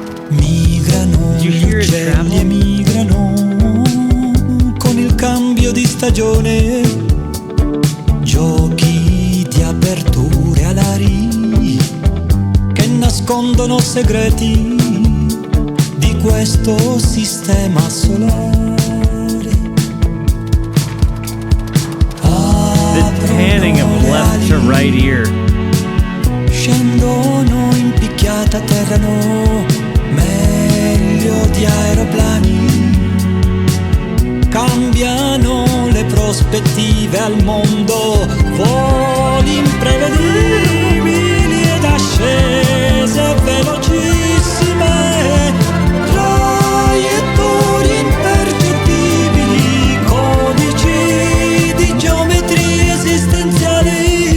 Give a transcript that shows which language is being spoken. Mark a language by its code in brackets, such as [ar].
[it] Migrano gli uccelli, migrano con il cambio di stagione, giochi di aperture alari che nascondono segreti di questo sistema solare. [en] The panning of left to right ear. [it] Scendono in picchiata, atterrano. Meglio di aeroplani, cambiano le prospettive al mondo, voli imprevedibili ed ascese velocissime, traiettorie impercettibili, codici di geometrie esistenziali.